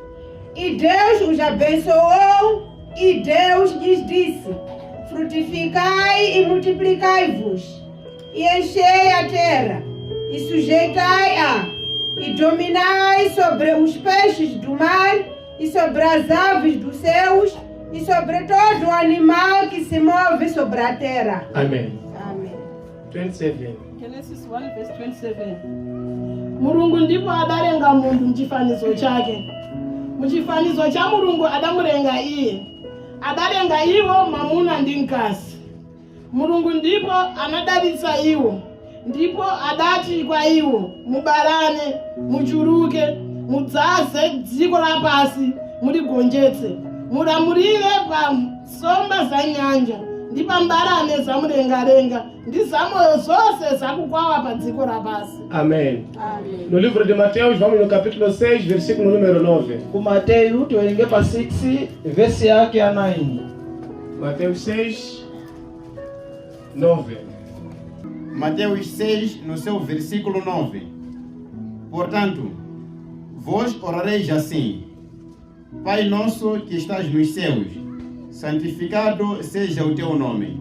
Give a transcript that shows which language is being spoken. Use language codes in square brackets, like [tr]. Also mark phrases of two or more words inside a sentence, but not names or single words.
[pt] E Deus os abençoou, e Deus lhes disse: frutificai e multiplicai-vos, e enchei a terra, e sujeitai-a, e dominai sobre os peixes do mar, e sobre as aves dos céus, e sobre todo animal que se move sobre a terra. Amém. Amém. 27. [en] Genesis 1 verse 27. [ny] Mulungu ndipo adalenga munthu mchifanizo chake. Muchifanizo cha Mulungu adamulenga iye. Adalenga iwo mamuna ndi mkazi. Mulungu ndipo anadalitsa iwo. Ndipo adati kwa iwo: mubalane, muchuluke, mudzaze dziko lapansi, muligonjetse, mulamulire pa nsomba za nyanja, ndi pa mbalame zamumlengalenga, ndi zamoyo zonse zakukwawa pa dziko lapansi. [pt] Amém. Amém. No livro de Mateus, vamos no capítulo 6, versículo número 9. [ny] Ku Mateyu tiwerenge pa 6 verse yake ya 9. [pt] Mateus 6, 9. Mateus 6, no seu versículo 9. Portanto, vós orareis assim: Pai nosso que estás nos céus, santificado seja o teu nome.